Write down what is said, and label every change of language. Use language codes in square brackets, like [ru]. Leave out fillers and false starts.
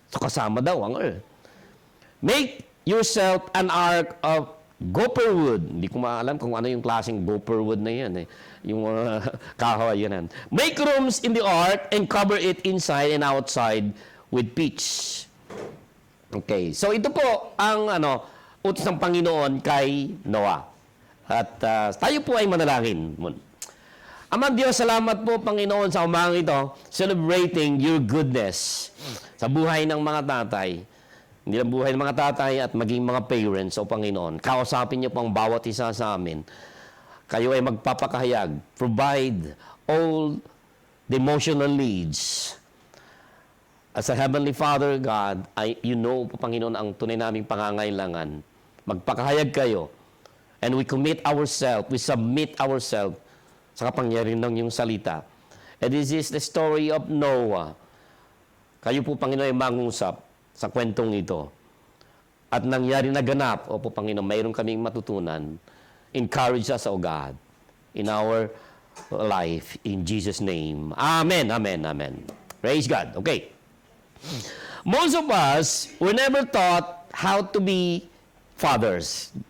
[tl] So kasama daw ang earth. [en] Make yourself an ark of gopher wood. [tl] Hindi ko maalam kung ano yung klaseng gopher wood na yan. Yung kahoy yan. [en] Make rooms in the ark and cover it inside and outside with pitch. Okay. [tl] So ito po ang utos ng Panginoon kay Noah. At tayo po ay manalangin. Ama Diyos, salamat po Panginoon sa umagang ito, [en] celebrating your goodness [tl] sa buhay ng mga tatay. Hindi lang buhay ng mga tatay at maging mga parents, o Panginoon. Kausapin niyo po ang bawat isa sa amin. Kayo ay magpapakahayag. [en] Provide all the emotional needs. As a Heavenly Father, God, you know [tl] po, Panginoon, ang tunay naming pangangailangan. Magpakahayag kayo. [en] And we commit ourselves, we submit ourselves [tl] sa kapangyarihan ng iyong salita. [en] And this is the story of Noah. [tl] Kayo po, Panginoon, ay mangusap sa kwentong ito. At nangyari na ganap, o po, Panginoon, mayroon kaming matutunan. [en] Encourage us, O God, in our life. In Jesus' name. Amen, amen, amen. Praise God. Okay. Most of us were never taught how to be fathers.